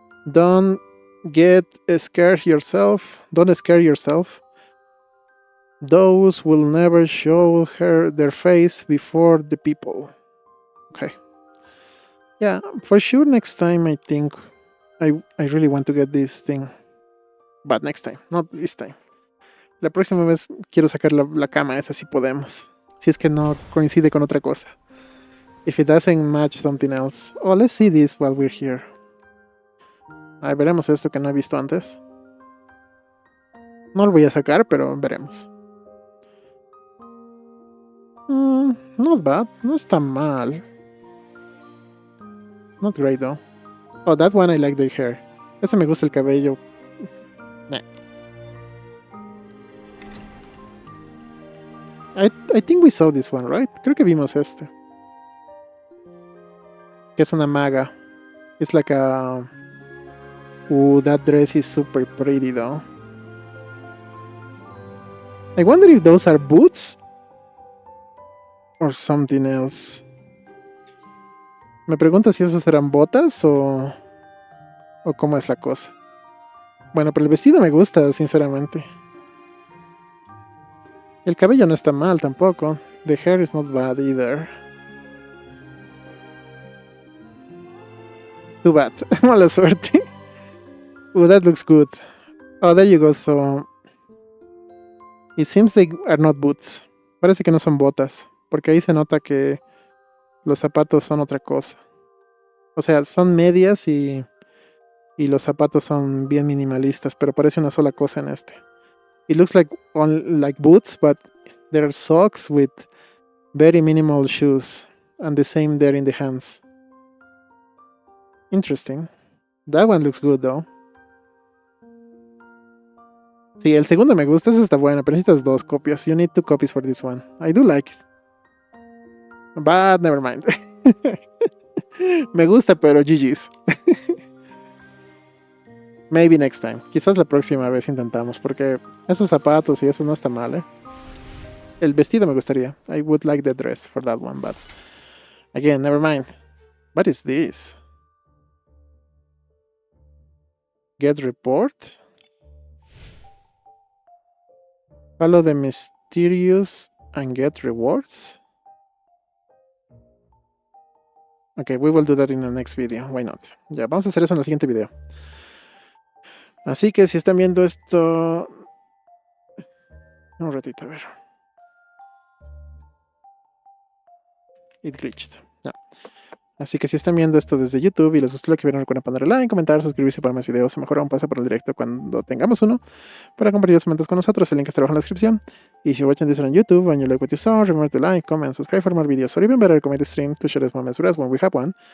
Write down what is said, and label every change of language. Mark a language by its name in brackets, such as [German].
[English] Don't get scared yourself. Don't scare yourself. Those will never show their face before the people. Okay. Yeah, for sure next time I think I really want to get this thing. But next time, not this time. [Spanish] La próxima vez quiero sacar la cama esa si podemos. Si es que no coincide con otra cosa. [English] If it doesn't match something else. Oh, let's see this while we're here. [Spanish] Ahí veremos esto que no he visto antes. No lo voy a sacar, pero veremos. [English] Not bad. [Spanish] No está mal. [English] Not great though. Oh, that one I like the hair. [Spanish] Ese me gusta el cabello. [English] Nah. I think we saw this one, right? [Spanish] Creo que vimos este. Que es una maga. [English] It's like a... Ooh, that dress is super pretty though. I wonder if those are boots or something else. [Spanish] Me pregunto si esos eran botas o cómo es la cosa. Bueno, pero el vestido me gusta, sinceramente. El cabello no está mal tampoco. [English] The hair is not bad either. Too bad. [Spanish] Mala suerte. [English] That looks good. Oh, there you go. So, it seems they are not boots. [Spanish] Parece que no son botas. Porque ahí se nota que los zapatos son otra cosa. O sea, son medias y los zapatos son bien minimalistas, pero parece una sola cosa en este. [English] It looks like boots, but they're socks with very minimal shoes. And the same there in the hands. Interesting. That one looks good though. [Spanish] Sí, el segundo me gusta, ese está bueno, pero necesitas 2 copias. [English] You need 2 copies for this one. I do like it. But never mind. [Spanish] Me gusta, pero GG's. [English] Maybe next time. [Spanish] Quizás la próxima vez intentamos, porque esos zapatos y eso no está mal, ¿eh? El vestido me gustaría. [English] I would like the dress for that one, but... Again, never mind. What is this? Get report? Follow the mysterious and get rewards. Ok, we will do that in the next video. Why not? [Spanish] Ya, vamos a hacer eso en el siguiente video. Así que si están viendo esto... Un ratito, a ver. [English] It glitched. [Spanish] Ya. Así que si están viendo esto desde YouTube y les gustó lo que vieron, recuerden ponerle like, comentar, suscribirse para más videos. O mejor aún pasa por el directo cuando tengamos uno para compartir los eventos con nosotros. El link está abajo en la descripción. [English] If you're watching this on YouTube and you like what you saw, remember to like, comment, subscribe for more videos, or even better, comment the stream to share us moments with us when we have one.